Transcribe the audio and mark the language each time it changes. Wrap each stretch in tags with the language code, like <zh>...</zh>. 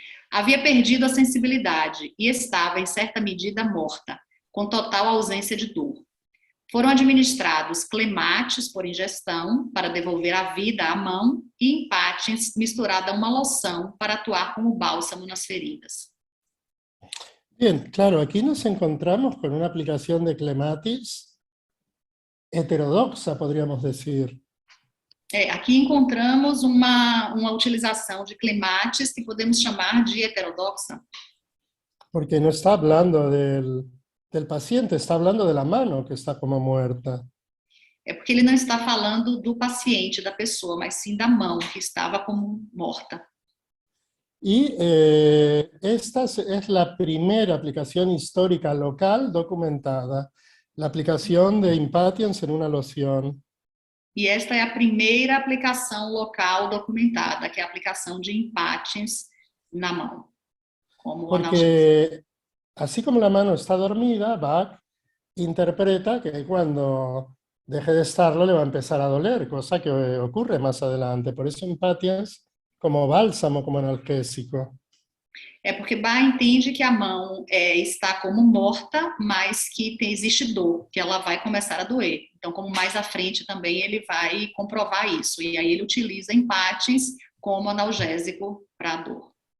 <pt>Havia perdido a sensibilidade e estava, em certa medida, morta, com total ausência de dor. Foram administrados clematis por ingestão, para devolver a vida à mão, e empatins misturada a uma loção para atuar como bálsamo nas feridas.</pt> <es>Bien, claro, aquí nos encontramos con una aplicación de clematis heterodoxa, podríamos decir.</es> <pt>Aqui encontramos uma utilização de clematis que podemos chamar de heterodoxa.</pt> <es>Porque no está hablando del paciente, está hablando de la mano que está como muerta.</es> <pt>É porque ele não está falando do paciente, da pessoa, mas sim da mão que estava como morta.</pt> <es>Y esta es la primera aplicación histórica local documentada, la aplicación de impatiens en una loción.</es> <pt>E esta é a primeira aplicação local documentada, que é a aplicação de empatins na mão.</pt> <es>Como Porque así como la mano está dormida, Bach interpreta que cuando deje de estarlo le va a empezar a doler, cosa que ocurre más adelante. Por eso empatiens como bálsamo, como analgésico.</es> <pt>É porque Bach entende que a mão está como morta, mas que existe dor, que ela vai começar a doer. Então, como mais à frente também ele vai comprovar isso. E aí ele utiliza empatins como analgésico para a dor.</pt>